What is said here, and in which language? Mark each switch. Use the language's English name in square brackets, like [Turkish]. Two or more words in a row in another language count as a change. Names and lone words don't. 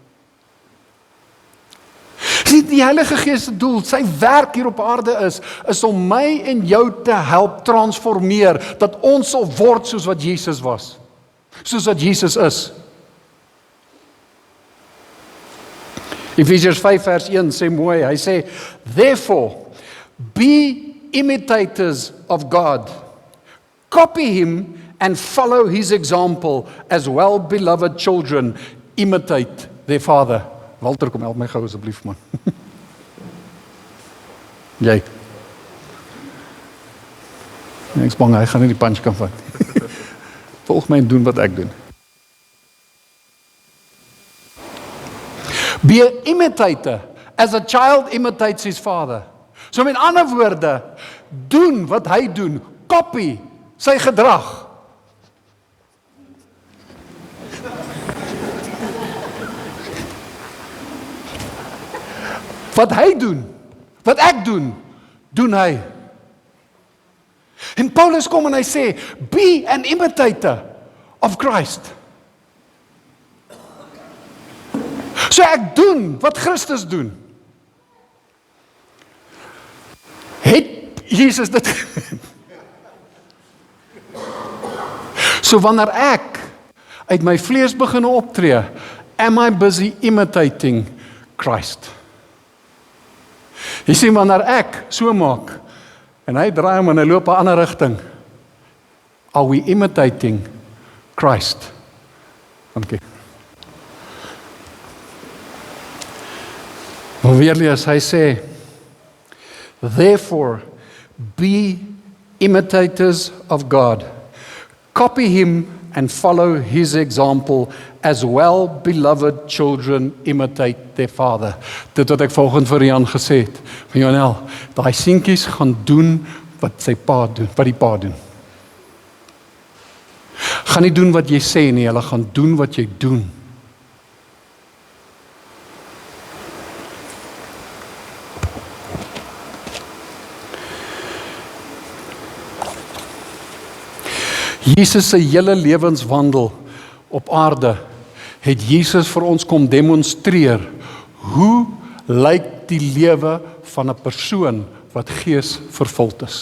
[Afrikaans] Sien, die Heilige Gees se doel, sy werk hier op aarde is om my en jou te help transformeer, dat ons sal word soos wat Jesus was, soos wat Jesus is. Efesiërs 5 vers 1 sê mooi, hy sê, [English] therefore, be imitators of God. Copy him and follow his example as well-beloved children imitate their father. [Afrikaans] Walter, kom help my gou asseblief man. Jy. Ek is bang, hy gaan nie die punch kan vat. Volg my en doen wat ek doen. [English] Be an imitator as a child imitates his father. [Afrikaans] So met ander woorde, doen wat hy doen, copy sy gedrag. Wat hy doen, wat ek doen, doen hy. En Paulus kom en hy sê, [English] be an imitator of Christ. [Afrikaans] So ek doen wat Christus doen. Het Jesus dit So wanneer ek uit my vlees begin optree, [English] am I busy imitating Christ? [Afrikaans] Jy sien, wanneer ek so maak, en hy draai hom en hy loop 'n ander rigting, [English] are we imitating Christ? [Afrikaans] Okay. Maar weer lees, hy sê, [English] therefore, be imitators of God. Copy him and follow his example, as well beloved children imitate their father. [Afrikaans] Dit wat ek volgens vir Jan gesê het. Van Janel, daai seentjies gaan doen wat sy pa doen, wat die pa doen. Gaan nie doen wat jy sê nie, hulle gaan doen wat jy doen. Jesus se hele lewenswandel op aarde het Jesus vir ons kom demonstreer hoe lyk die lewe van 'n persoon wat gees vervuld is.